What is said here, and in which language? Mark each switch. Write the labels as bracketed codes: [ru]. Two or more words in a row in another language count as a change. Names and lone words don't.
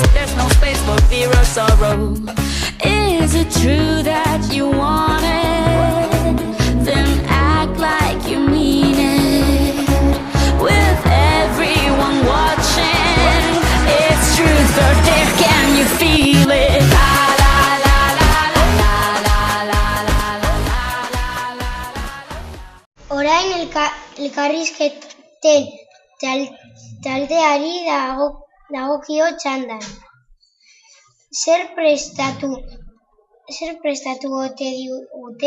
[en] There's no space for fear or sorrow. Is it true that you want it? Then act like you mean it. With everyone watching, it's truth or dare. Can you feel it? [eu] Orain elkarrizketen taldeari dagokio txandan. Zer prestatu ote digute?